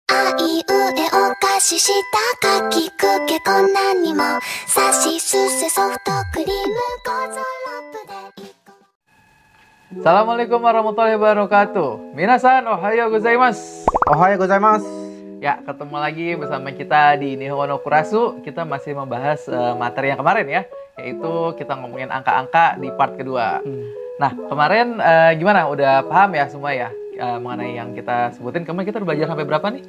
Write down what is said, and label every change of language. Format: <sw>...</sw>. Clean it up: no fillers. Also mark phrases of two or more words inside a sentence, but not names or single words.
<ja>い上お菓子下かきくけこんなにもさしすせソフトクリームゴゾロップで</ja> <ar>السلام عليكم ورحمة الله وبركاته.</ar> <ja>みなさん、おはようございます. おはようございます.</ja> <id>Ya, ketemu lagi bersama kita di Nihongo no Kurasu. Kita masih membahas materi yang kemarin ya, yaitu kita ngomongin angka-angka di part kedua. Nah, kemarin gimana? Udah paham ya semua ya mengenai yang kita sebutin? Kemarin kita udah belajar sampai berapa nih?</id>